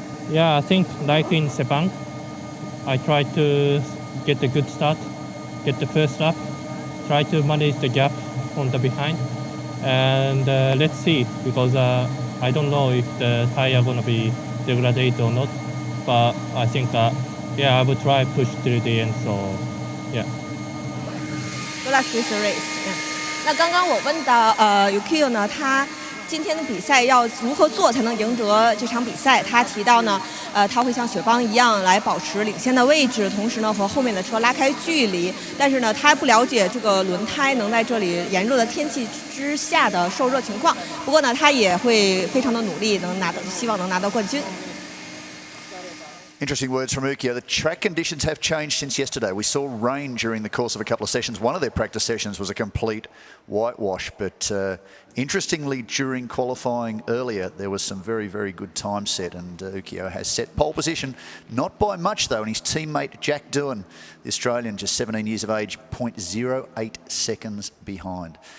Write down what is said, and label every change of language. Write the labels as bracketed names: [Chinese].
[English] Yeah, I think like in Sepang, I try to get a good start, get the first lap, try to manage the gap from the behind, and let's see, because I don't know if the tire are going to be degraded or not, but I think yeah, I will try push till the end. So yeah. Good luck with the race. [Chinese] 那刚刚我问到Ukyo 呢，他今天的比赛要如何做才能赢得这场比赛？他提到呢，他会像雪邦一样来保持领先的位置，同时呢和后面的车拉开距离。但是呢，他不了解这个轮胎能在这里炎热的天气之下的受热情况。不过呢，他也会非常的努力，希望能拿到冠军。 [English] Interesting words from Ukyo. The track conditions have changed since yesterday. We saw rain during the course of a couple of sessions. One of their practice sessions was a complete whitewash. But interestingly, during qualifying earlier, there was some very, very good time set. And Ukyo has set pole position, not by much though. And his teammate Jack Doohan, the Australian, just 17 years of age, 0.08 seconds behind.